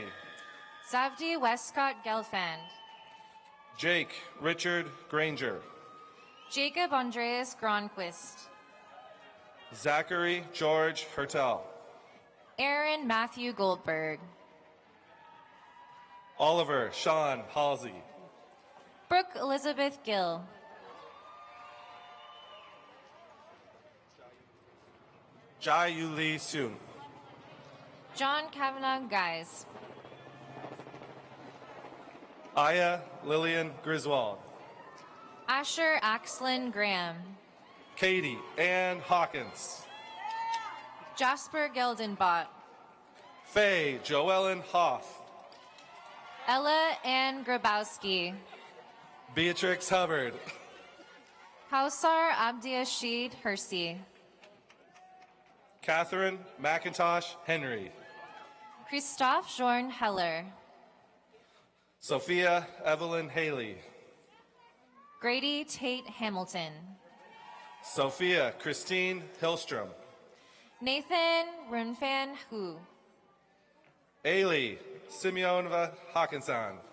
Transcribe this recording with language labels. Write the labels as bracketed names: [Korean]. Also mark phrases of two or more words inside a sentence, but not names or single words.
[English] Zavdi Westcott Gelfand. Jake Richard Granger. Jacob Andreas Gronquist. Zachary George Hertel. Aaron Matthew Goldberg. Oliver Sean Halsey. Brooke Elizabeth Gill. Jai Yu Lee Soon. John Kavanaugh Guys. Aya Lillian Griswold. Asher Axlin Graham. Katie Ann Hawkins. Jasper Geldenbot. Faye Joellen Hoff. Ella Ann Grabowski. Beatrix Hubbard. Kausar Abdiashid Hersey. Catherine McIntosh Henry. Christophe Jorn Heller. Sophia Evelyn Haley. Grady Tate Hamilton. Sophia Christine Hillstrom. Nathan Runfan Hu. Ailey Simeonova Hawkinson.